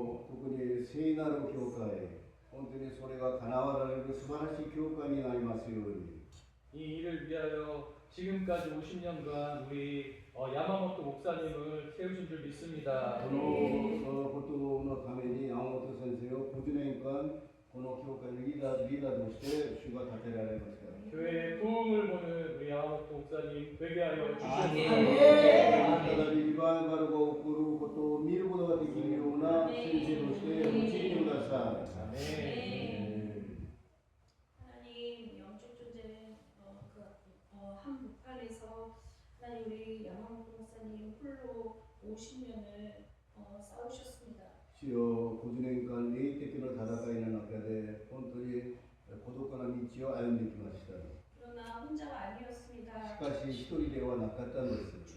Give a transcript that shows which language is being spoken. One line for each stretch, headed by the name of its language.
Japanese: 心特に聖なる教会、本当にそれが叶われる素晴らしい教会になりますように。
Korean: 이 일을 위하여 지금까지 50년간 우리 야마모토 목사님을 세우신 줄 믿습니다.
Japanese: このことのために山本先生を50年間この教会のリーダーとして主が立てられました。
Korean: 교회의 부흥을 보는 우리 야마모토 목사님 되게 하여 주시옵소서.
Japanese: 再びリバイバルが起こることを見ることができるような先生として用いてください。
Korean: 아멘. 하나님 영적 존재는 한복판에서 하나님 우리 야마모토 목사님 홀로 50년을 싸우셨습니다.
Japanese: 主よ50年間霊的な戦いの中で本当に孤独な道を歩んできました。
Korean: 그러나 혼자가
Japanese: し
Korean: 아니었습니다.
Japanese: かし一人ではなかったのです。